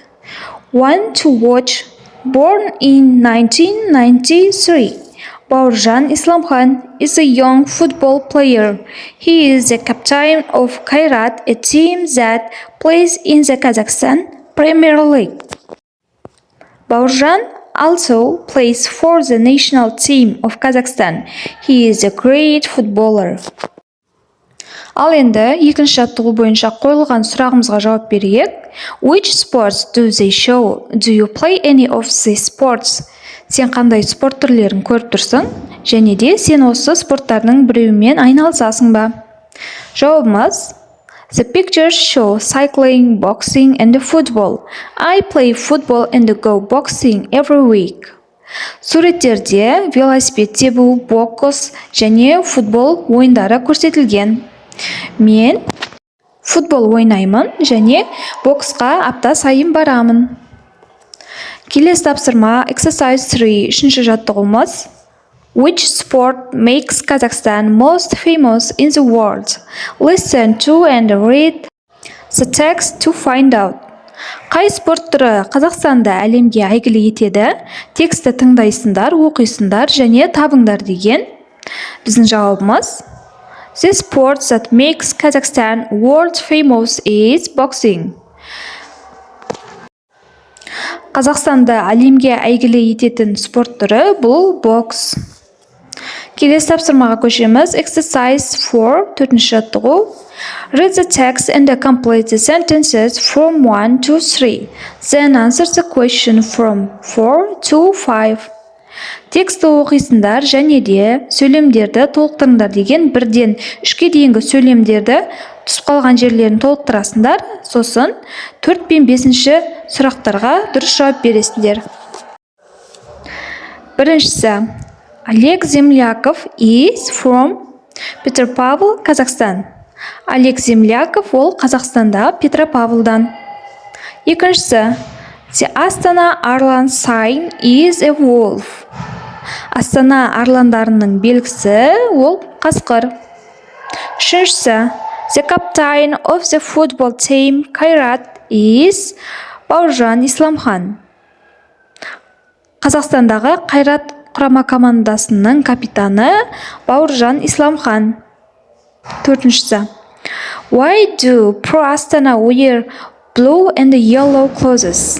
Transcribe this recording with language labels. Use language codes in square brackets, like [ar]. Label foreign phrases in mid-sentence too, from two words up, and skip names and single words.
[en] Want to watch? Born in 1993, Бауыржан Исламхан is a young football player. He is the captain of Kairat, a team that plays in the Kazakhstan Premier League. Бауыржан also plays for the national team of Kazakhstan. He is a great footballer. [kk] Ал енді екінші жаттығу бойынша қойылған сұрағымызға жауап берейік. [en] Which sports do they show? Do you play any of these sports? [kk] Сен қандай спорт түрлерін көріп тұрсың? Және де сен осы спорттардың біреуімен айналысасың ба? Жауабымыз: [en] The pictures show cycling, boxing and football. I play football and go boxing every week. [kk] Суреттерде велосипед тебу, бокс және футбол ойындары көрсетілген. Мен футбол ойнаймын және боксқа апта сайын барамын. Келесі тапсырма Exercise 3. Үшінші жаттығуымыз. [en] Which sport makes Kazakhstan most famous in the world? Listen to and read the text to find out. [kk] Қай спорт түрі Қазақстанды әлемге әйгілі етеді? Тексті тыңдайсыңдар, оқисыңдар және табыңдар деген. Біздің жауабымыз: [en] The sport that makes Kazakhstan world famous is boxing. [kk] Қазақстанды әлемге әйгілі ететін спорт түрі бұл бокс. Келесі тапсырмаға көшеміз. Exercise 4, төртінші жаттығу. [en] Read the text and complete the sentences from 1 to 3. Then answer the question from 4 to 5. [kk] Тексті оқисыңдар және де сөйлемдерді толықтырыңдар деген. 1-ден 3-ке дейінгі сөйлемдерді түсіп қалған жерлерін толықтырасыңдар. Сосын 4 пен 5-ші сұрақтарға дұрыс жауап бересіңдер. [en] Біріншісі: Олег Земляков is from Петропавл, Kazakhstan. [kk] Олег Земляков ол Қазақстандағы Петропавлдан. Екіншісі: [en] The Astana Arlan sign is a wolf. [kk] Астана арландарының белгісі ол қасқыр. Үшіншісі: [en] The captain of the football team Kairat is Бауыржан Исламхан. [kk] Қазақстандағы Қайрат құрама командасының капитаны Бауыржан Исламхан. Төртіншісі: [en] Why do Pro Astana wear blue and yellow clothes?